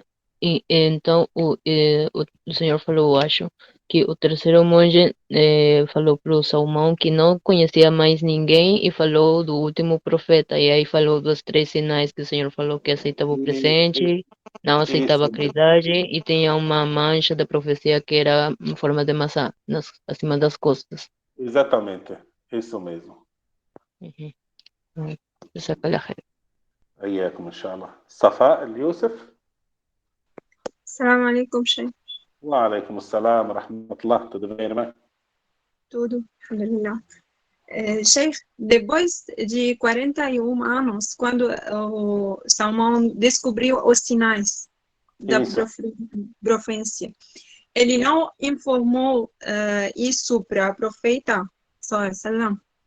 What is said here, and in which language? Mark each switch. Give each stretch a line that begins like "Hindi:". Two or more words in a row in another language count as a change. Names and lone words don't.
Portuguese: E então o senhor falou, acho, que o terceiro monge falou para o Salomão que não conhecia mais ninguém e falou do último profeta. E aí falou dos 3 sinais que o senhor falou que aceitava o presente, não aceitava a Isso, caridade e tinha uma mancha da profecia que era em forma de maçã acima das costas. exatamente, isso mesmo.
Arabic: جزاك الله خير. أياكم إن شاء الله. صفاء اليوسف. السلام عليكم, Sheikh. وعليكم السلام ورحمة الله.
Portuguese: Tudo bem, irmã? Tudo, alhamdulillah. Sheikh, depois de 41 anos, quando o Salmão descobriu os sinais da profecia, ele não informou isso para o profeta, sallam?